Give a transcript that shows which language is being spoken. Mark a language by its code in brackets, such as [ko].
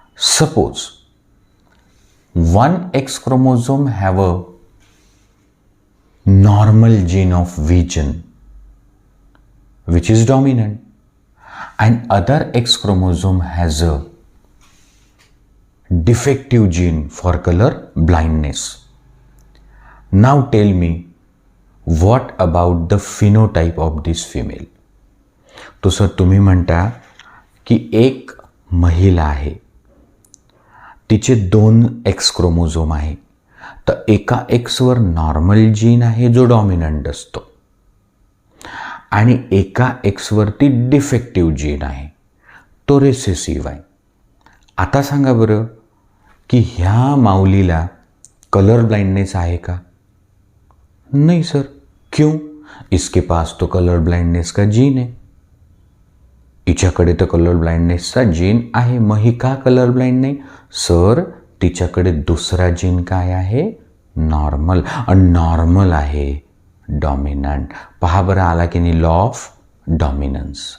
[en] Suppose one X chromosome have a normal gene of vision which is dominant, and other X chromosome has a defective gene for color blindness. Now tell me, what about the phenotype of this female? [mr] तो sir तुम्ही म्हणता की एक महिला आहे, तिचे 2 X chromosome आहे, तर एका Xवर नॉर्मल जीन आहे जो डॉमिनंट असतो आणि एका Xवरती डिफेक्टिव्ह जीन आहे तो रिसेसिव्ह आहे. आता सांगा बरं की ह्या माऊलीला कलर ब्लाइंडनेस आहे का? [hi] नहीं सर. क्यों? इसके पास तो कलर ब्लाइंडनेस का जीन है. [mr] हिच्याकडे तर कलर ब्लाइंडनेसचा जीन आहे, मग ही का कलर ब्लाइंड नाही? सर तिच्याकडे दुसरा जीन काय आहे? नॉर्मल. आणि नॉर्मल आहे डॉमिनंट. पहा बरं आला की नाही लॉ ऑफ डॉमिनन्स.